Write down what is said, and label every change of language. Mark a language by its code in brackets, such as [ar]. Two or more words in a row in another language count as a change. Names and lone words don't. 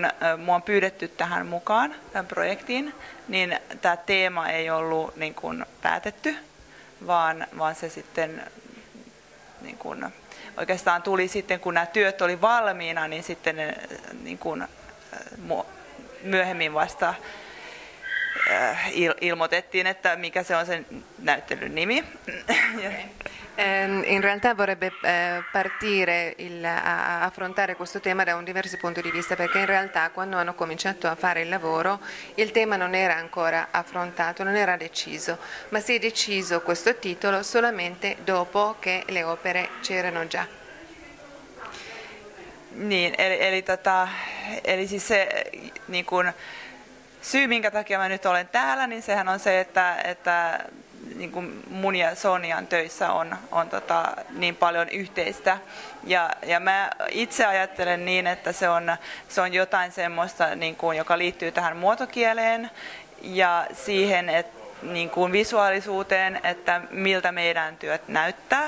[fi] mua on pyydetty tähän mukaan, tämän projektiin, niin tämä teema ei ollut niin kuin päätetty, vaan se sitten niin kuin oikeastaan tuli sitten, kun nämä työt oli valmiina, niin sitten ne, niin kuin, myöhemmin vasta ilmoitettiin, että mikä se on sen näyttelyn nimi. [it] In realtà vorrebbe partire a affrontare questo tema da un diverso punto di vista, perché in realtà quando hanno cominciato a fare il lavoro il tema non era ancora affrontato, non era deciso, ma si è deciso questo titolo solamente dopo che le opere c'erano già. [fi] Niin, eli siis se niin kun, syy, minkä takia mä nyt olen täällä, niin sehän on se, että niin kuin mun ja Sonjan töissä on niin paljon yhteistä. Ja mä itse ajattelen niin, että se on jotain semmoista, niin kuin, joka liittyy tähän muotokieleen ja siihen, että niin kuin visuaalisuuteen, että miltä meidän työt näyttää.